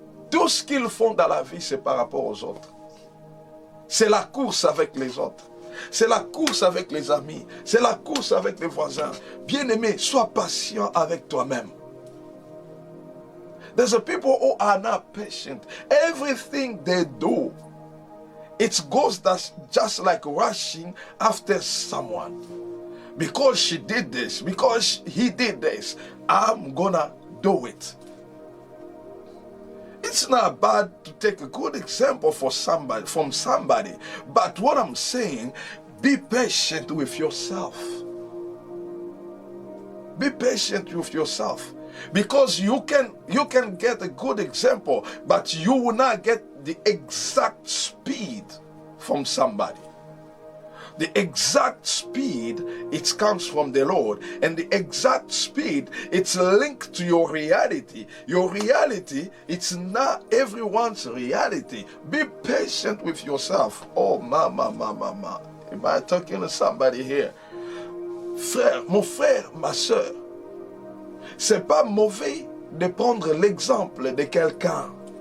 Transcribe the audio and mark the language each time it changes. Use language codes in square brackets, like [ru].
[fr] Tout ce qu'ils font dans la vie, c'est par rapport aux autres. C'est la course avec les autres. C'est la course avec les amis. C'est la course avec les voisins. Bien-aimé, sois patient avec toi-même. [en] There's a people who are not patient. Everything they do, it goes just like rushing after someone. Because she did this, because he did this, I'm gonna do it. It's not bad to take a good example from somebody. But what I'm saying, be patient with yourself. Be patient with yourself. Because you can get a good example, but you will not get the exact speed from somebody. The exact speed, it comes from the Lord. And the exact speed, it's linked to your reality. Your reality, it's not everyone's reality. Be patient with yourself. Oh, mama. Am I talking to somebody here? [fr] Frère, mon frère, ma soeur, c'est pas mauvais de prendre l'exemple de quelqu'un.